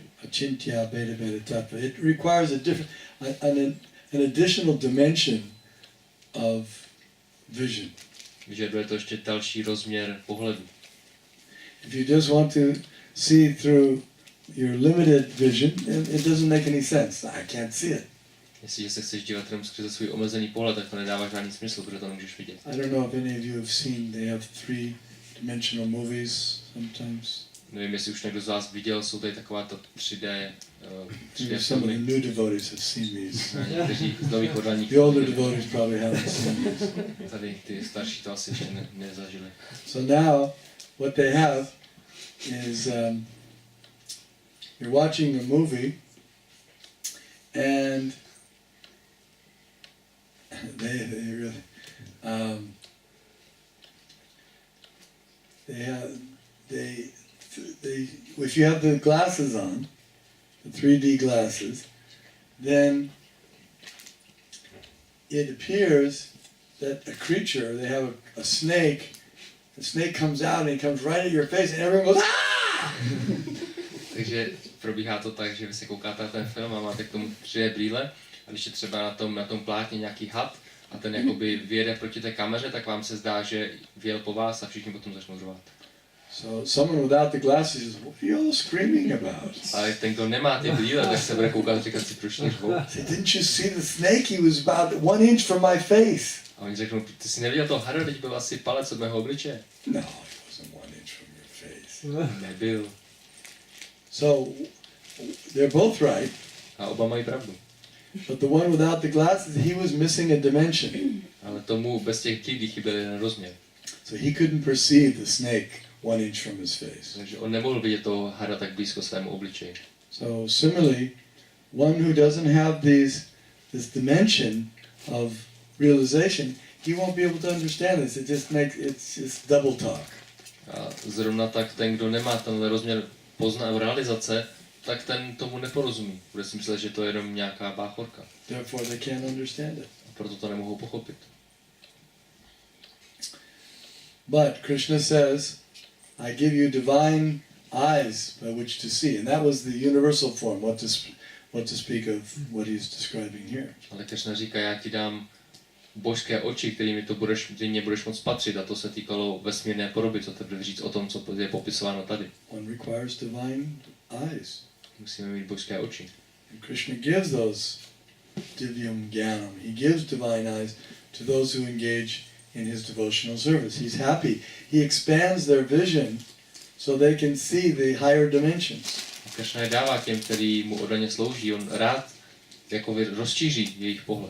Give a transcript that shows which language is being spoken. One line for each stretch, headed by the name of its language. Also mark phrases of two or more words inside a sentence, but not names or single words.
Sanskrit: Achintya Beta Beta Tattva.
English: It requires an additional dimension of vision.
Czech: Vyžaduje to ještě další rozměr pohledu.
English: If you just want to see through your limited vision, it doesn't make any sense. I can't see it.
Czech: Jestliže se chceš dívat jenom skrze svůj omezený pohled, tak to nedává žádný smysl, protože to nemůžeš vidět.
English: I don't know if any of you have seen, they have 3-dimensional movies sometimes.
Czech: Nevím, jestli už někdo z vás viděl, jsou tady takováto 3D
English: Maybe some of the
Czech: filmy.
English: new devotees have seen these.
Czech: Někteří z nových oddaných.
English: The older devotees probably haven't seen these.
Czech: Tady ty starší to asi ještě nezažili.
English: So now, what they have is you're watching a movie, and they really if you have the glasses on, the 3D glasses, then it appears that a creature, they have a snake, the snake comes out and it comes right at your face and everyone goes, ah!
Czech: Takže probíhá to tak, že vy se koukáte na ten film a máte k tomu 3D brýle a když je třeba na tom plátně nějaký had a ten jakoby vyjede proti té kameře, tak vám se zdá, že vyjel po vás a všichni potom začnou řvát.
English: So someone without the glasses says, what are you all screaming about?
Czech: Ale ten, kdo nemá ty brýle, tak se bude koukat a říkat si, proč neřvou.
English: Didn't you see the snake? He was about 1 inch from my face.
Czech: A oni řeknou, ty jsi neviděl toho hada, teď byl asi palec od mého obličeje.
English: No, he wasn't 1 inch from your face.
Czech: Nebyl.
English: So they're both right.
Czech: A oba mají pravdu.
English: But the one without the glasses, he was missing a dimension.
Czech: Ale tomu bez těch brýlí chyběl jeden rozměr.
English: So he couldn't perceive the snake 1 inch from his face.
Czech: Takže on nemohl vidět toho hada tak blízko svému obličeji.
English: So similarly, one who doesn't have this dimension of realization, he won't be able to understand this. It's just double talk.
Czech: A zrovna tak ten, kdo nemá tenhle rozměr realizace, tak ten tomu neporozumí. Bude si myslet, že to je jenom nějaká báchorka.
English: Therefore they can't understand it.
Czech: A proto to nemohou pochopit.
English: But Krishna says, I give you divine eyes by which to see. And that was the universal form, what to speak of what he's describing here.
Czech: Ale Krishna říká, já ti dám božské oči, kterými mě budeš moct spatřit, a to se týkalo vesmírné podoby, co teprve říct o tom, co je popisováno tady.
English: One requires divine eyes.
Czech: Musíme mít božské oči.
English: And Krishna gives those
Sanskrit: divyam jnanam.
English: He gives divine eyes to those who engage in his devotional service. He's happy. He expands their vision so they can see the higher dimensions.
Czech: Krishna je dává těm, který mu oddaně slouží. On rád jako rozšíří jejich pohled.